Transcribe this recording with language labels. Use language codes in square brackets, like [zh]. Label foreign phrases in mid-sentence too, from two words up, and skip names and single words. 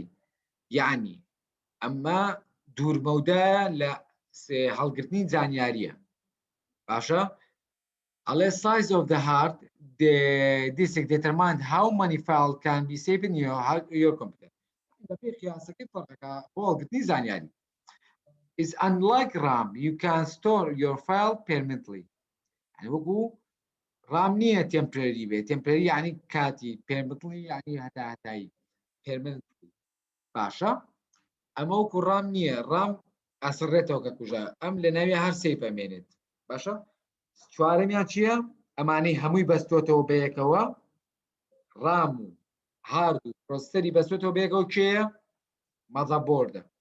[ckb] يعني ئەمە دوورمەودایە لە هەڵگرتنی زانیاریە باشە ئەڵێ [en] size of the hard disk determine how many files can be saved in your computer [ckb] بەپێ قیاسەکەی فەرقەکە بۆ هەڵگرتنی زانیاری [en] is unlike RAM you can store your file permanently [ckb] يعني وەکو RAM نییە temporary بێ temporary يعني کاتی permanently يعني هەتایی permanently باشە ئەمە وەکو RAM نییە RAM ئەسڕێتەوە کە کوژە ئەم لە ناوی هەر سەیف ئەمێنێت باشە چوارەمیان چییە ئەمانەی هەمووی بەستۆتەوە بەیەکەوە RAM و هارد و پرۆسەسەری بەستۆتەوە بەیەکەوە کێیە مەذەبۆردە